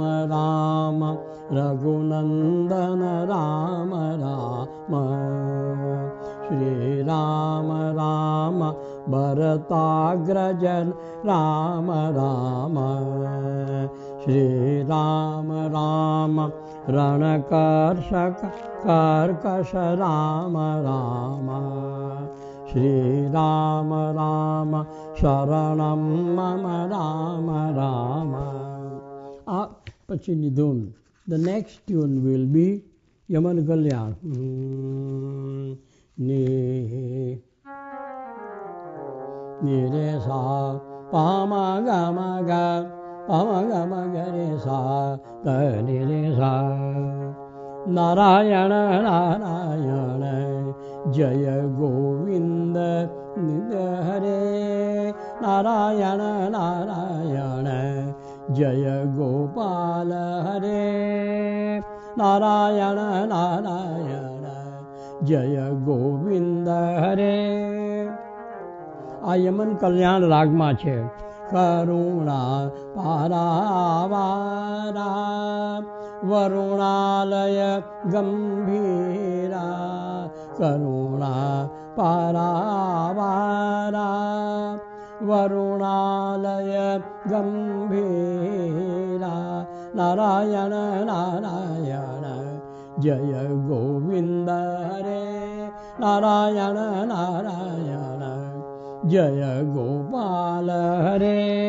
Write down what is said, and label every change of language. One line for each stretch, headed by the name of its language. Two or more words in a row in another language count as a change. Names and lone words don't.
Sanskrit: राम रघुनंदन राम राम श्री राम राम भरताग्रजन राम राम श्री राम राम रणकर्षक कर्कश राम राम श्री राम राम शरणं मम राम राम.
Gujarati: पछીની ધૂન.
English: The next tune will be Yaman Kalyan. Ni re sa pa ma ga pa ma ga re sa ta ni re sa.
Sanskrit: नारायण नारायण जय गोविन्द निध हरे नारायण नारायण जय गोपाल हरे नारायण नारायण जय गोविन्द हरे.
Gujarati: આ યમન કલ્યાણ રાગમાં છે.
Sanskrit: કરુણા પારાવારા वरुणालय गंभीरा करुणा पारावारा वरुणालय गंभीरा नारायण नारायण जय गोविंद हरे नारायण नारायण जय गोपाल हरे.